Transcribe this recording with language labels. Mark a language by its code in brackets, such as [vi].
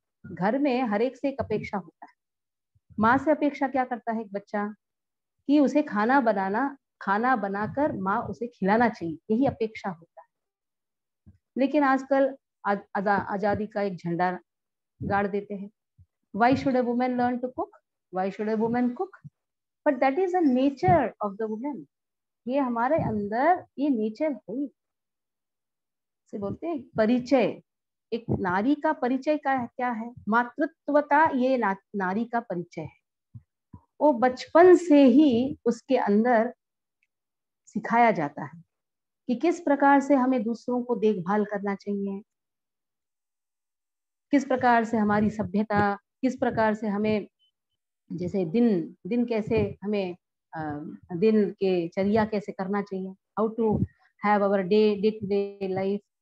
[hi] घर में हर एक से एक अपेक्षा होता है। माँ से अपेक्षा क्या करता है एक बच्चा? कि उसे खाना बनाकर माँ उसे खिलाना चाहिए, यही अपेक्षा होता है। लेकिन आजकल आजादी का एक झंडा गाड़ देते हैं। [en] Why should a woman learn to cook? Why should a woman cook? But that is a nature of the woman. [hi] ये हमारे अंदर ये नेचर है। से बोलते हैं परिचय, एक नारी का परिचय का क्या है? मातृत्वता, ये नारी का परिचय है। वो बचपन से ही उसके अंदर सिखाया जाता है कि किस प्रकार से हमें दूसरों को देखभाल करना चाहिए, किस प्रकार से हमारी सभ्यता, किस प्रकार से हमें, जैसे दिन दिन कैसे हमें दिन के चर्या कैसे करना चाहिए, [en] How to have our day to day life.